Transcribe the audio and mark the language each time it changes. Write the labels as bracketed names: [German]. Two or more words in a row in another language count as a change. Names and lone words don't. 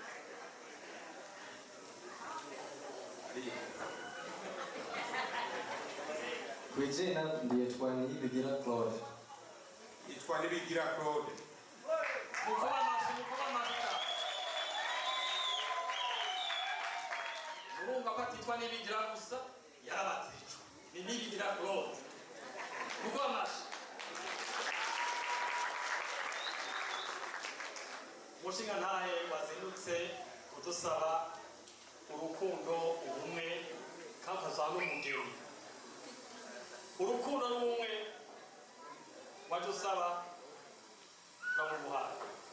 [Rundi] Kwijina ndiyitwa Nibigira Claude. Yitwa Nibigira Claude. Mukoma amashyi. Urumva ko atitwa Nibigira gusa yarabatijwe ni Nibigira Claude. Mukoma amashyi. Mushinga ntahe wazindutse kudusaba urukundo ubumwe kankazana n'umugeni. Urukundo n'ubumwe wajusaba namubuhaye.